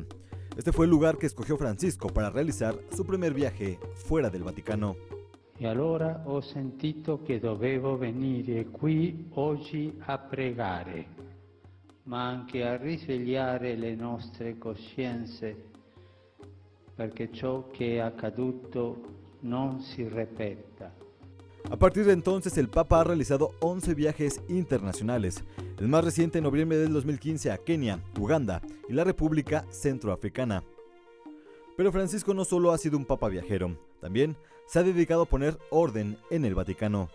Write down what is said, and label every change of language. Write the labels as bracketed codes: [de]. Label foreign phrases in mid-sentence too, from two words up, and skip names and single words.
[es] Este fue el lugar que escogió Francisco para realizar su primer viaje fuera del Vaticano. [it] E allora ho sentito che dovevo venire qui oggi a pregare, ma anche a risvegliare le nostre coscienze, perché ciò che è accaduto non si ripeta. [es] A partir de entonces, el Papa ha realizado 11 viajes internacionales, el más reciente en noviembre del 2015 a Kenia, Uganda y la República Centroafricana. Pero Francisco no solo ha sido un Papa viajero, también se ha dedicado a poner orden en el Vaticano.